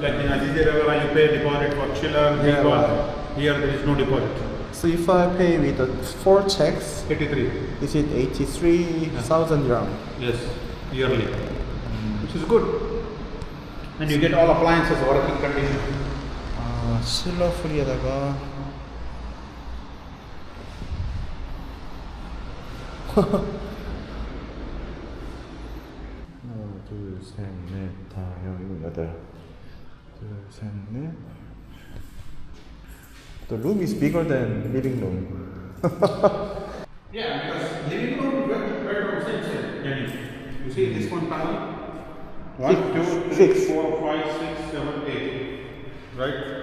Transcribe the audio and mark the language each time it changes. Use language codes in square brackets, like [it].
[en] Like in Azizi Revera, you pay deposit for chiller. Yeah, Because right. here there is no deposit. So if I pay with the 4 checks, 83. is it 83,000 dirham? Yes, yearly. Which is good. And you get all appliances working condition. [ko] 아, 실러 프리에다가 하나, 둘, 셋, 넷, 다, 여섯, 여덟. 둘, 셋, 넷. [en] The room is bigger than living room. Yeah, because living room, bedroom, same. You see this one panel? 1, 2, 3, Six. 4, 5, 6, 7, 8. Right?